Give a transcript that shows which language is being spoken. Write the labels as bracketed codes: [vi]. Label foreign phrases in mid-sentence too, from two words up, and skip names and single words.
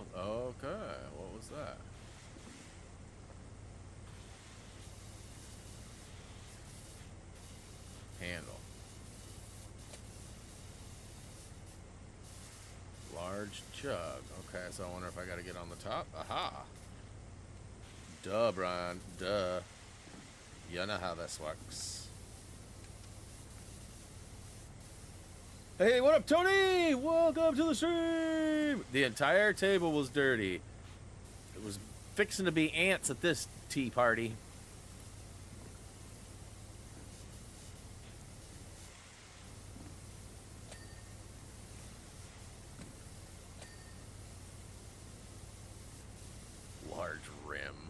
[en] Okay, what was that? Handle. Large jug. Okay, so I wonder if I gotta get on the top. Aha! Duh, Brian. Duh. You know how this works. Hey, what up, Tony? Welcome to the stream! The entire table was dirty. It was fixing to be ants at this tea party. Large rim.